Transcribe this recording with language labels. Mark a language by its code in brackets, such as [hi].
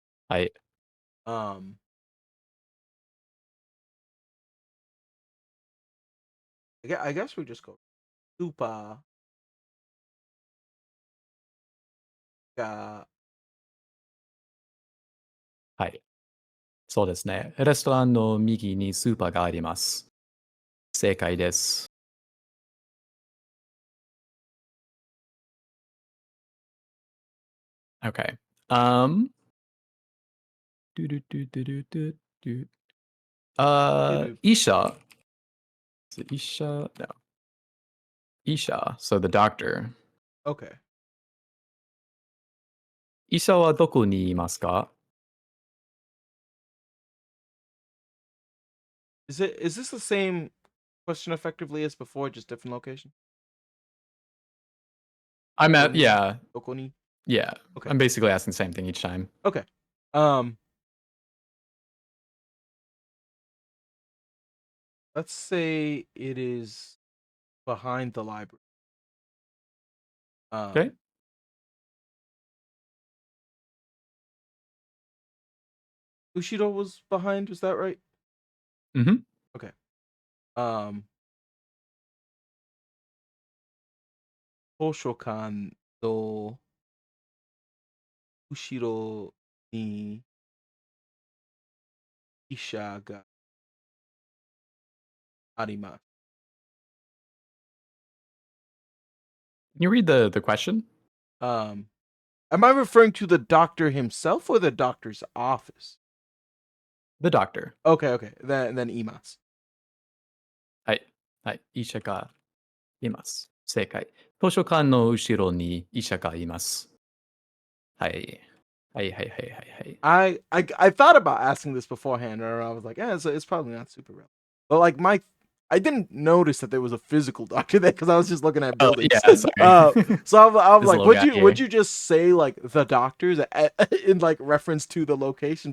[en] I Um, I guess we just go [ja] super ga はい。そうですね。レストランの右にスーパーがあります。正解です。 [en] Okay. Do do do do do do do. Isha. Is it Isha? No. Isha. So the doctor. okay. [ja] 医者はどこにいますか? [en] Is this the same question effectively as before, just different location? I'm at [ja] Dokoni, [en] yeah. [ja] dokoni. [en] Yeah. Okay. I'm basically asking the same thing each time. Okay. Um, Let's say it is behind the library. Okay. Ushiro was behind. Was that right? Mm-hmm. Okay. [ja] Um, 図書館の後ろに医者があります。 [en] Can you read the question? Am I referring to the doctor himself or the doctor's office? The doctor. Okay. Then imas. [ja] はい。はい。医者がいます。正解。図書館の後ろに医者がいます。はい。はいはいはいはいはい。 [en] I thought about asking this beforehand, or I was like, yeah, it's probably not super real. But like I didn't notice that there was a physical doctor there because I was just looking at Oh, buildings. yeah, sorry. So I was There's a little guy would here. you just say like the doctors in like reference to the location?